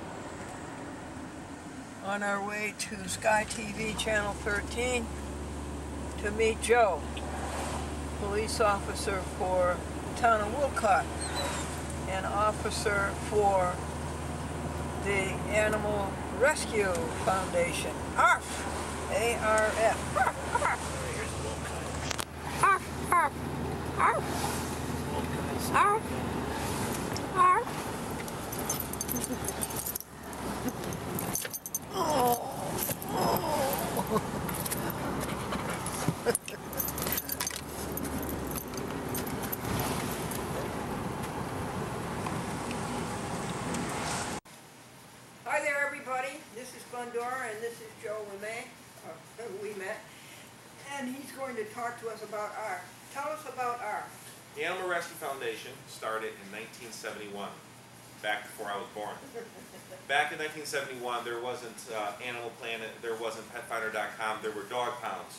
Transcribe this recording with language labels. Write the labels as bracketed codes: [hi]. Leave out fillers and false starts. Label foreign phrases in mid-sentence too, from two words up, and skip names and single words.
[en] On our way to Sky TV Channel 13 to meet Joe, police officer for the town of Woolcott, and officer for the Animal Rescue Foundation. ARF! A-R-F. ARF! ARF! Arf, arf, arf, arf. Oh, oh. Hi there, everybody. This is Glendora, and this is Joe Quimet, and he's going to talk to us about ARF. Tell us about ARF. The Animal Rescue Foundation started in 1971, back before I was born. Back in 1971, there wasn't Animal Planet, there wasn't PetFinder.com, there were dog pounds.